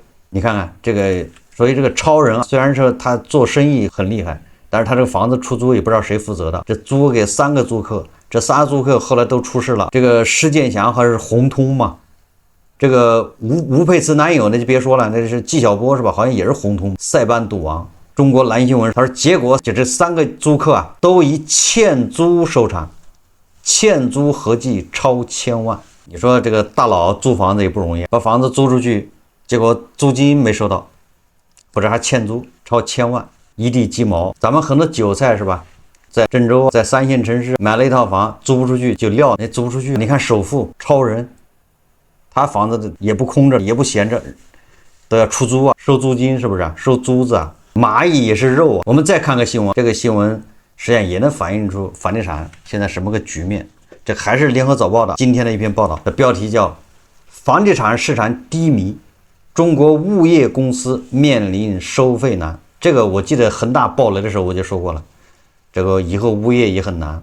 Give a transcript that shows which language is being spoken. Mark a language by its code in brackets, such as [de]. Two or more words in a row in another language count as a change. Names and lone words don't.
[zh] 你看看這個，所以這個超人啊，雖然說他做生意很厲害，但是他這個房子出租也不知道誰負責的，這租給3個租客，這3個租客後來都出事了。這個施建祥還是紅通嘛，這個吳佩慈男友那就別說了，那是紀曉波是吧？好像也是紅通，塞班賭王。中國蓝新聞他說，結果就这3個租客啊，都以欠租收場，欠租合計超1000萬。你說這個大佬租房子也不容易，把房子租出去，結果租金沒收到，不是還欠租超1000萬，一地雞毛。咱們很多韭菜是吧，在鄭州，在3線城市買了一套房，租不出去就撂，那租不出去。你看首富超人，他房子也不空着，也不闲着，都要出租啊，收租金是不是？收租子啊。蚂蚁也是肉啊。我們再看个新聞，这個新聞實際上也能反映出房地產現在什麼個局面。這還是聯合早報的今天的一篇報道，的標題叫房地產市場低迷，中國物業公司面臨收費難。這個我記得恆大爆雷的時候我就說過了，這個以後物業也很難。